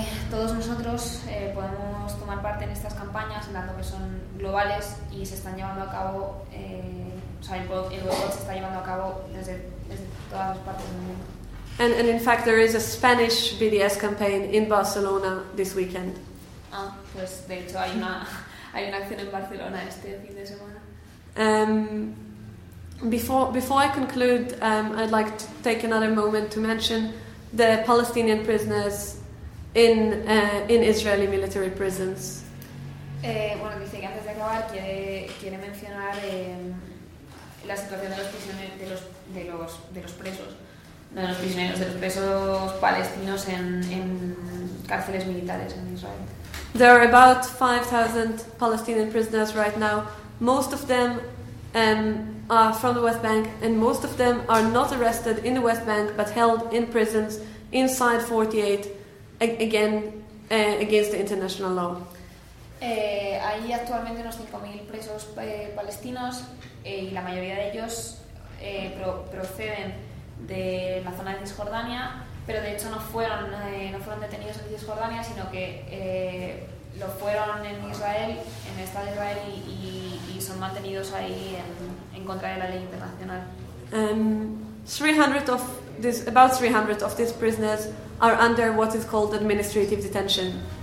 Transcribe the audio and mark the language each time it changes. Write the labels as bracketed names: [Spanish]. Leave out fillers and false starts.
[Spanish] Todos nosotros podemos tomar parte en estas campañas, dado que son globales y se están llevando a cabo o sea, el boicot se está llevando a cabo desde todas las partes del mundo. [English] And in fact, there is a Spanish BDS campaign in Barcelona this weekend. [Spanish] Ah, pues de hecho hay una acción en Barcelona este fin de semana. [English] Before I conclude, I'd like to take another moment to mention the Palestinian prisoners in Israeli military prisons. [Spanish] Bueno, dice que antes de acabar quiere mencionar la situación de los prisioneros de los presos. De los prisioneros, de los presos palestinos en cárceles militares en Israel. [English] There are about 5,000 Palestinian prisoners right now. Most of them are from the West Bank, and most of them are not arrested in the West Bank, but held in prisons inside 48, against the international law. [Spanish] Hay actualmente unos 5,000 presos palestinos, y la mayoría de ellos proceden de la zona de Cisjordania, pero de hecho no fueron detenidos en Cisjordania, sino que lo fueron en Israel, en el Estado de Israel, y son mantenidos ahí en contra de la ley internacional. [English] 300 of this, about 300 of these prisoners are under what is called administrative detention.